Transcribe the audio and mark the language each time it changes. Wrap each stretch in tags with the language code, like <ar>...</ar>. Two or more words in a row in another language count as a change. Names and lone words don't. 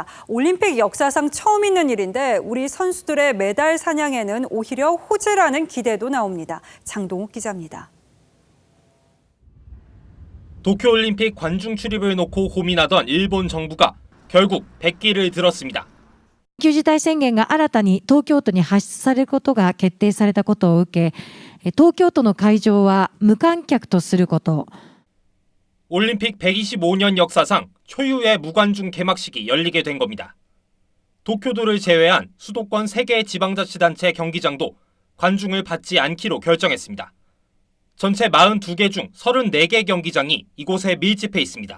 <ko>올림픽 역사상 처음 있는 일인데 우리 선수들의 메달 사냥에는 오히려 호재라는 기대도 나옵니다. 장동욱 기자입니다. 도쿄올림픽 관중 출입을 놓고 고민하던 일본 정부가 결국 백기를 들었습니다.</ko> <ja>緊急事態宣言が新たに東京都に発出されることが決定されたことを受け、東京都の会場は無観客とすること。</ja> <ko>올림픽 125년 역사상 초유의 무관중 개막식이 열리게 된 겁니다. 도쿄도를 제외한 수도권 3개 지방자치단체 경기장도 관중을 받지 않기로 결정했습니다. 전체 42개 중 34개 경기장이 이곳에 밀집해 있습니다.</ko>